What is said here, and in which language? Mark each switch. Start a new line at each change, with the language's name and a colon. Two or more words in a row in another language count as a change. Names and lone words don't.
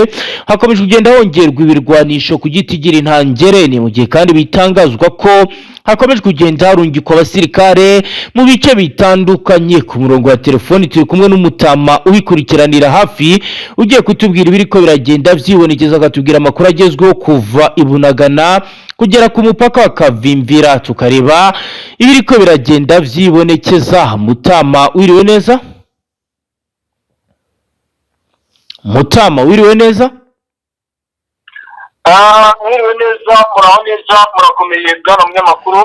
Rundi: Hakomeje kugenda hongerwa ibirwanisho ku giti gira intangere, ni mu gihe kandi bitangazwa ko hakomeje kugenda harungikwa abasirikare mu bice bitandukanye. Ku murongo wa telefoni turi kumwe n'umutama ubikurikiranira hafi ugiye kutubwira ibiri ko biragenda vyibonekeza, agatubwira amakuru agezweho kuva ibunagana kugera ku mupaka wa Kavimvira, tukareba ibiri ko biragenda vyibonekeza. Mutama wiriwe neza? Mutama wiriwe neza? Mwiriwe neza, muraho neza, murakomeye bwana munyamakuru.